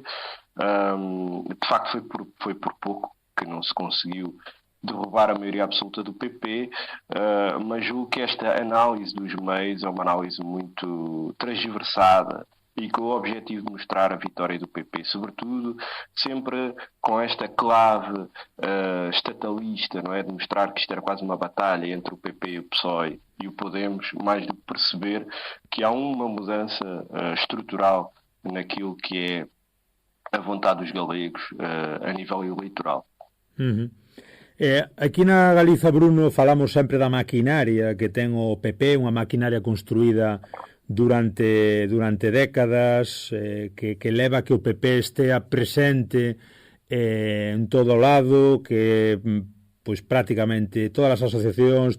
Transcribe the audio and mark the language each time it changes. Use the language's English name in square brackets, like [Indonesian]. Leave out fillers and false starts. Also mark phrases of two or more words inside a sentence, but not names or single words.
[Portuguese] De facto foi por pouco que não se conseguiu derrubar a maioria absoluta do PP, mas julgo que esta análise dos meios é uma análise muito transversada e com o objetivo de mostrar a vitória do PP, sobretudo sempre com esta clave estatalista, não é? De mostrar que isto era quase uma batalha entre o PP e o PSOE e o Podemos, mais do que perceber que há uma mudança estrutural naquilo que é a vontade dos galegos a nível eleitoral. [Galician] Aquí na Galiza, Bruno, falamos sempre da maquinaria que ten o PP, unha maquinaria construída durante décadas, que leva que o PP estea presente en todo lado, que pois prácticamente todas as asociacións,